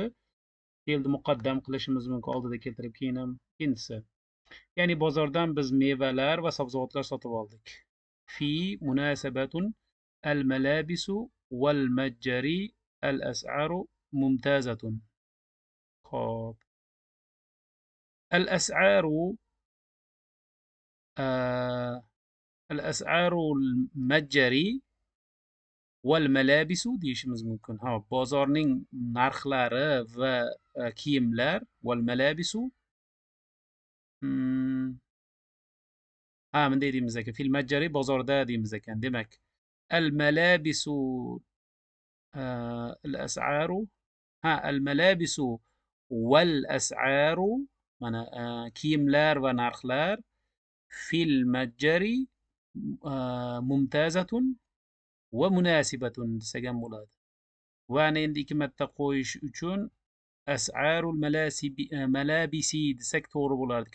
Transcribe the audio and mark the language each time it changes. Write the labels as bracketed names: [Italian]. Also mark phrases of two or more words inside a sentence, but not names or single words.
[Uzbek] Fe'lni muqaddam qilishimiz mumkin. Oldida keltirib keyin ham ikkinchisi. Ya'ni bozordan biz mevalar va sabzavotlar sotib oldik. [Arabic] في مناسبة الملابس والمتجر الأسعار ممتازة. [Uzbek] Xo'p. [Arabic] الأسعار المتجري والملابس [Uzbek] deyishimiz mumkin. Ha, bozorning narxlari va kiyimlar والملابس ha, bunday deymiz ekan. [Arabic] في المتجر [Uzbek] bozorda deymiz ekan. Demak, [Arabic] الملابس الأسعار ha, الملابس والأسعار [Uzbek] mana kiyimlar va narxlar [Arabic] في المتجر ممتازة ومناسبة [Uzbek] desak ham bo'ladi. Va endi ikki marta qo'yish uchun [Arabic] أسعار الملابس [Uzbek] desak to'g'ri bo'lardi.